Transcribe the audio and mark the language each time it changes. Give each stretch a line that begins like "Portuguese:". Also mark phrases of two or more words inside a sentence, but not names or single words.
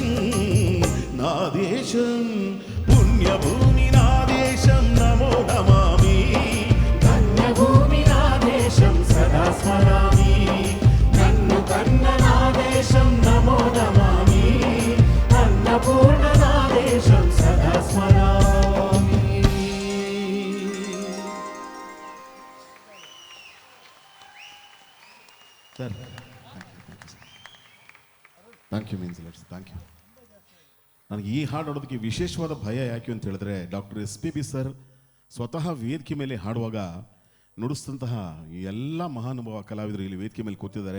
Telugu: నా దేశం పుణ్యభూమి నా దేశం నమో నమామి, ధన్యభూమి నా దేశం సదా స్మరామి. నన్ను కన్న నా దేశం నమో నమామి, అన్నపూర్ణ నా దేశం సదా స్మరామి.
English: sir thank you means let's thank you.
Kannada: ನನಗೆ ಈ ಹಾಡು ಹಾಡೋದಕ್ಕೆ ವಿಶೇಷವಾದ ಭಯ ಯಾಕೆ ಅಂತ ಹೇಳಿದ್ರೆ ಡಾಕ್ಟರ್ SPB ಸರ್ ಸ್ವತಃ ವೇದಿಕೆ ಮೇಲೆ ಹಾಡುವಾಗ ನುಡಿಸಿದಂತಹ ಎಲ್ಲ ಮಹಾನುಭಾವ ಕಲಾವಿದರು ಇಲ್ಲಿ ವೇದಿಕೆ ಮೇಲೆ ಕೂತಿದ್ದಾರೆ.